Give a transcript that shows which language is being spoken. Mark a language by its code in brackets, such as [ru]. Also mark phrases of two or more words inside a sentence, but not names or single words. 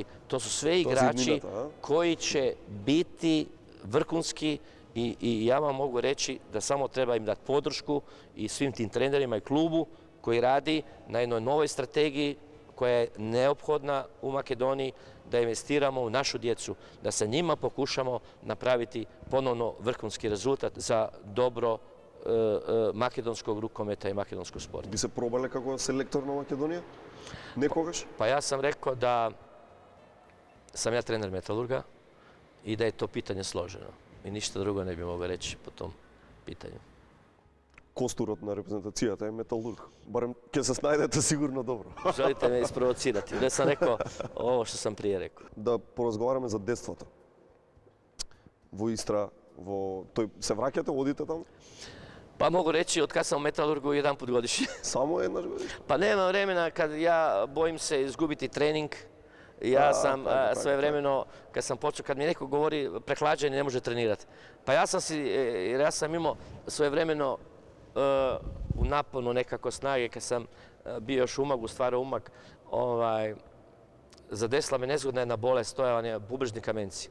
[hr] To su sve igrači koji će biti vrhunski i ja vam mogu reći da samo treba im dati podršku i svim tim trenerima i klubu koji radi na jednoj novoj strategiji koja je neophodna u Makedoniji, da investiramo u našu djecu, da sa njima pokušamo napraviti ponovno vrhunski rezultat za dobro makedonskog rukometa i makedonskog sporta. [mk] Би се пробале како селектор на Македонија? Некогаш? [hr] Pa ja sam rekao da sam ja trener Metalurga i da je to pitanje složeno. I ništa drugo ne bi mogao reći po tom pitanju. [mk] Костурот на репрезентацијата е металург. Барем ќе се снајдете сигурно добро. [hr] Želite me isprovocirati. Da sam rekao ovo što sam prije rekao. [mk] Да поразговараме за детството. Во Истра, се враќате, одите таму? [hr] Pa mogu reći, od kad sam u Metalurgu, jedan put godišnje. [mk] Само еднаш годишно? [hr] Pa nema vremena kad ja bojim se izgubiti trening. Ja sam svojevremeno, kad sam počeo, kad mi neko govori prehlađenje ne može trenirati. Pa jer ja sam imao svojevremeno u naponu nekako snage, kad sam bio još umak, stvarao umak, zadesila me nezgodna jedna bolest, to je bubrežni kamenci.